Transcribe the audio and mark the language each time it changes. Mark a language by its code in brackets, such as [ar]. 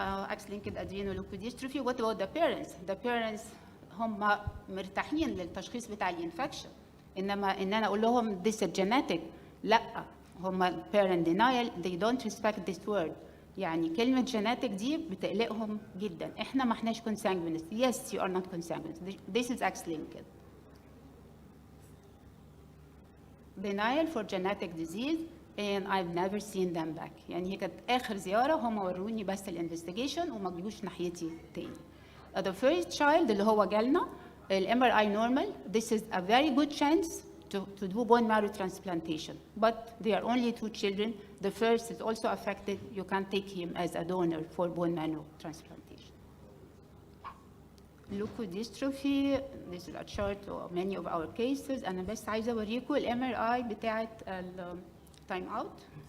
[en] X-linked adrenoleukodystrophy. What about the parents? The parents [ar] هم مرتاحين للتشخيص بتاع الانفكشن، انما ان انا اقول لهم [en] this is genetic، لا، هم parent denial، they don't respect this word. [ar] يعني كلمة genetic دي بتقلقهم جدا. احنا ما احناش consanguineous. [en] Yes, you are not consanguineous. This is X-linked. Denial for genetic disease and I've never seen them back. [ar] يعني هي كانت آخر زيارة هم وروني بس الانفستيجيشن وما جيوش ناحيتي تاني. [en] The first child [ar] اللي هو جالنا [en] ال MRI normal. This is a very good chance to do bone marrow transplantation. But there are only two children. The first is also affected. You can take him as a donor for bone marrow transplantation. Leukodystrophy. This is a chart of many of our cases. [ar] أنا بس عايزة أوريكم ال MRI بتاعت ال time out.